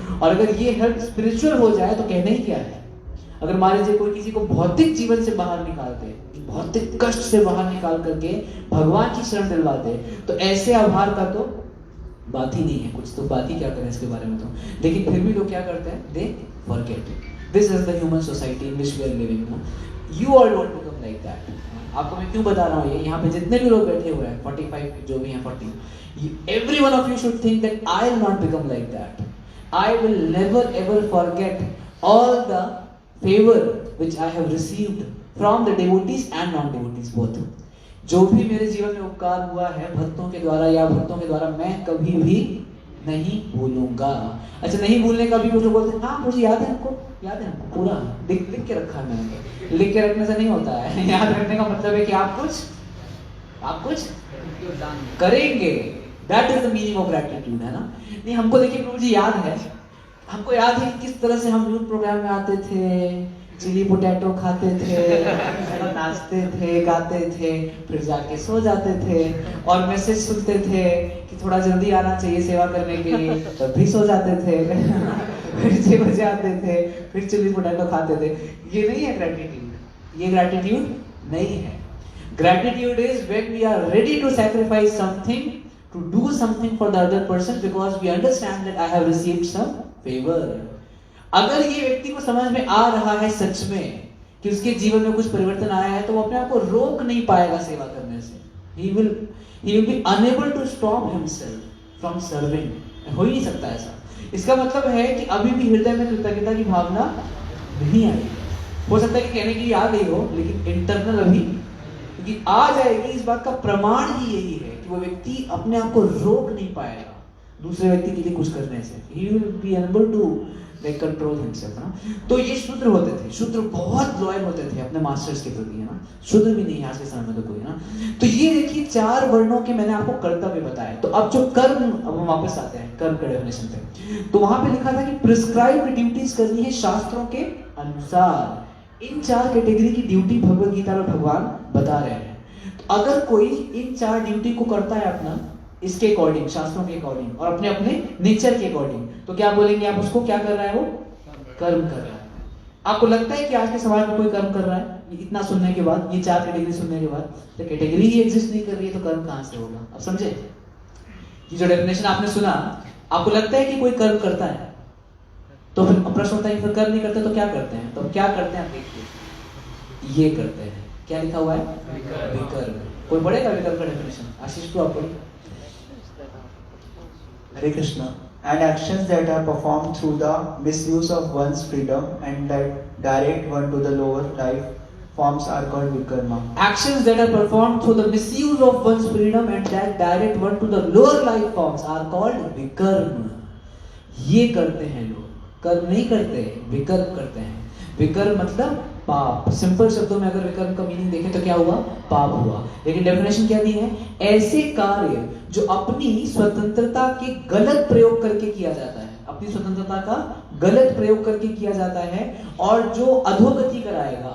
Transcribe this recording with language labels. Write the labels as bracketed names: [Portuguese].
[Hindi] और अगर ये हेल्प स्पिरिचुअल हो जाए तो कहना ही क्या है। अगर मान लीजिए कोई किसी को भौतिक जीवन से बाहर निकाल दे, भौतिक कष्ट से बाहर निकाल करके भगवान की शरण दिलवा दे, तो ऐसे आभार का तो बात ही नहीं है। कुछ तो बात ही क्या करें इसके बारे में तो। लेकिन फिर भी लोग क्या करते हैं? [English] They forget. This is the human society in which we are living. You all don't become like that. [Hindi] आपको मैं क्यों बता रहा हूँ ये? यहाँ पे जितने भी लोग बैठे हुए हैं 45 जो भी हैं 40, [English] every one of you should think that I will not become like that. I will never ever forget all the favor which I have received from the devotees and non-devotees both. [Hindi] जो भी मेरे जीवन में उपकार हुआ है भक्तों के द्वारा या भक्तों के द्वारा, मैं कभी भी नहीं भूलूंगा। अच्छा, नहीं भूलने का भी कुछ लोग बोलते हैं हाँ मुझे याद है, हमको याद है, हमको पूरा लिख के रखा है मैंने। लिख के रखने से नहीं होता है। याद रखने का मतलब है कि आप कुछ करेंगे। [English] that is the meaning of gratitude, [Hindi] है ना। नहीं, हमको देखिए प्रभु जी याद है, हमको याद है किस तरह से हम यूथ प्रोग्राम में आते थे, चिली पोटैटो खाते थे, नाचते थे, गाते थे, फिर जाके सो जाते थे और मैसेज सुनते थे कि थोड़ा जल्दी आना चाहिए सेवा करने के लिए, तब भी सो जाते थे। फिर 6 बजे आते थे, फिर चिली पोटैटो खाते थे। ये नहीं है ग्रैटिट्यूड, ये ग्रैटिट्यूड नहीं है। [English] Gratitude is when we are ready to sacrifice something, to do something for the other person because we understand that I have received some favor. [Hindi] अगर ये व्यक्ति को समझ में आ रहा है सच में कि उसके जीवन में कुछ परिवर्तन आया है, तो वो अपने आप को रोक नहीं पाएगा सेवा करने से। [English] He will be unable to stop himself from serving. [Hindi] हो ही नहीं सकता ऐसा। इसका मतलब है कि अभी भी हृदय में कृतज्ञता की भावना नहीं आई। हो सकता है कि कहने के लिए आ गई हो, लेकिन इंटरनल अभी क्योंकि आ जाएगी। इस बात का प्रमाण ही यही है कि वो व्यक्ति अपने आप को रोक नहीं पाएगा दूसरे व्यक्ति के लिए कुछ करने से। [English] He will be unable to control himself, ना। [Hindi] तो ये शूद्र होते थे, शूद्र बहुत लॉयल होते थे अपने मास्टर्स के प्रति, है ना। शूद्र भी नहीं आज के समय में तो कोई, ना। तो ये देखिए 4 वर्णों के मैंने आपको कर्तव्य बताए। तो अब जो कर्म, अब हम वापस आते हैं कर्म के डेफिनेशन पे। तो वहां पे लिखा था कि प्रिस्क्राइब्ड ड्यूटीज करनी है शास्त्रों के अनुसार। इन 4 कैटेगरी की ड्यूटी भगवत गीता में भगवान बता रहे हैं। तो अगर कोई इन 4 ड्यूटी को करता है अपना इसके अकॉर्डिंग, शास्त्रों के अकॉर्डिंग और अपने अपने नेचर के अकॉर्डिंग, तो क्या बोलेंगे आप उसको? क्या कर रहा है वो? कर्म कर रहा है। आपको लगता है कि आज के समाज में कोई कर्म कर रहा है? इतना सुनने के बाद, ये 4 कैटेगरी सुनने के बाद, तो कैटेगरी ही एग्जिस्ट नहीं कर रही है तो कर्म कहां से होगा? अब समझे ये जो डेफिनेशन आपने सुना, आपको लगता है कि कोई कर्म करता है? तो फिर प्रश्न होता है फिर कर्म नहीं करते तो क्या करते हैं? तो क्या करते हैं आप देखिए, ये करते हैं। क्या लिखा हुआ है? विकर्म। कोई पढ़ेगा विकर्म का डेफिनेशन? आशीष तो आप पढ़िए। [English] Hare Krishna. And actions that are performed through the misuse of one's freedom and that direct one to the lower life forms are called vikarma. Actions that are performed through the misuse of one's freedom and that direct one to the lower life forms are called vikarma. [Hindi] ये करते हैं लोग, कर्म नहीं करते, विकर्म करते हैं। विकर्म मतलब पाप। सिंपल शब्दों में अगर विकर्म का मीनिंग देखें तो क्या हुआ? पाप हुआ। लेकिन डेफिनेशन क्या दी है? ऐसे कार्य जो अपनी स्वतंत्रता के गलत प्रयोग करके किया जाता है, अपनी स्वतंत्रता का गलत प्रयोग करके किया जाता है और जो अधोगति कराएगा।